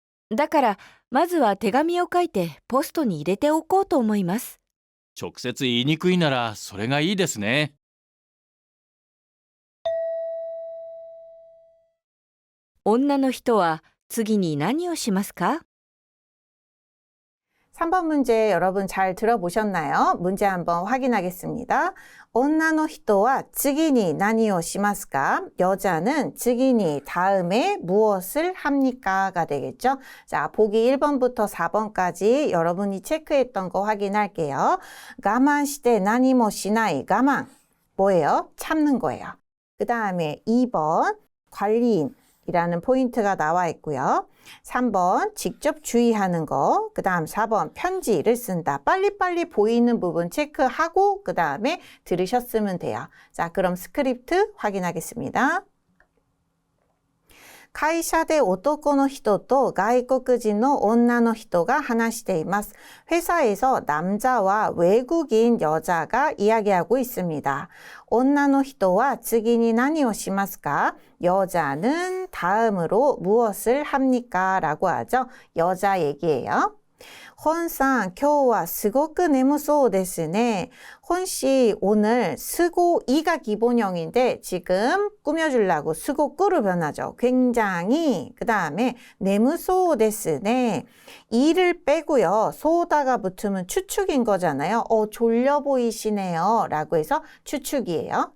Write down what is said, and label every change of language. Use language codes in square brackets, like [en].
[ja] だから、まずは手紙を書いてポストに入れておこうと思います。直接言いにくいならそれがいいですね。女の人は次に何をしますか? [ko] 3번 문제 여러분 잘 들어보셨나요? 문제 한번 확인하겠습니다. [ja] 女の人は次に何をしますか? [ko] 여자는 次に 다음에 무엇을 합니까?가 되겠죠. 자, 보기 1번부터 4번까지 여러분이 체크했던 거 확인할게요. [ja] 我慢して何もしない 我慢. [ko] 뭐예요? 참는 거예요. 그 다음에 2번 관리인. 이라는 포인트가 나와 있고요. 3번 직접 주의하는 거, 그 다음 4번 편지를 쓴다. 빨리빨리 보이는 부분 체크하고 그 다음에 들으셨으면 돼요. 자, 그럼 스크립트 확인하겠습니다. [ja] 会社で男の人と外国人の女の人が話しています. [ko] 회사에서 남자와 외국인 여자가 이야기하고 있습니다. [ja] 女の人は次に何をしますか? [ko] 여자는 다음으로 무엇을 합니까? 라고 하죠. 여자 얘기예요. [ja] 本さん、今日はすごく眠そうですね. [ko] 혼씨 오늘 스고이가 기본형인데 지금 꾸며주려고 스고꾸로 변하죠. 굉장히 그 다음에 내무소 데스네. 이를 빼고요. 소다가 붙으면 추측인 거잖아요. 졸려 보이시네요. 라고 해서 추측이에요.